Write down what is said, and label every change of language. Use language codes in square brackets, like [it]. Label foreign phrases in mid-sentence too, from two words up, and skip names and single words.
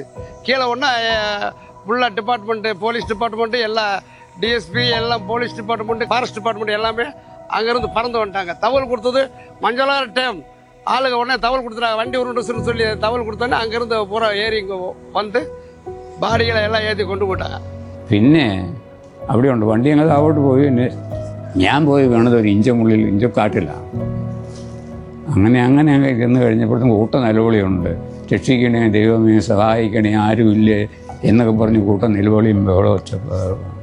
[ta] கீழே ஒன்றா ஃபுல்லாக டிபார்ட்மெண்ட்டு, போலீஸ் டிபார்ட்மெண்ட்டு, எல்லா டிஎஸ்பி, எல்லாம் போலீஸ் டிபார்ட்மெண்ட்டு, ஃபாரஸ்ட் டிபார்ட்மெண்ட் எல்லாமே அங்கேருந்து பறந்து வந்துட்டாங்க. தகவல் கொடுத்தது மஞ்சளார டேம். ஆளுங்க உடனே தகவல் கொடுத்துட்டாங்க, வண்டி உருண்டுச்சுன்னு சொல்லி தகவல் கொடுத்தோன்னே அங்கேருந்து பூரா ஏறி இங்கே வந்து பாடிகளை எல்லாம் ஏற்றி கொண்டு போட்டாங்க. [ml] പിന്നെ അവിടെയുണ്ട് വണ്ടി ഞങ്ങൾ താഴോട്ട് പോയി. പിന്നെ ഞാൻ പോയി വീണത് ഒരു ഇഞ്ചക്കാട്ടിലാണ്. അങ്ങനെ അങ്ങ് ചെന്ന് കഴിഞ്ഞപ്പോഴത്തേക്കും കൂട്ട നിലവിളിയുണ്ട്. രക്ഷിക്കണേ, ദൈവമേ സഹായിക്കണേ, ആരുമില്ലേ എന്നൊക്കെ പറഞ്ഞ് കൂട്ട നിലവിളിയും ബഹളം ഒച്ചപ്പാടും.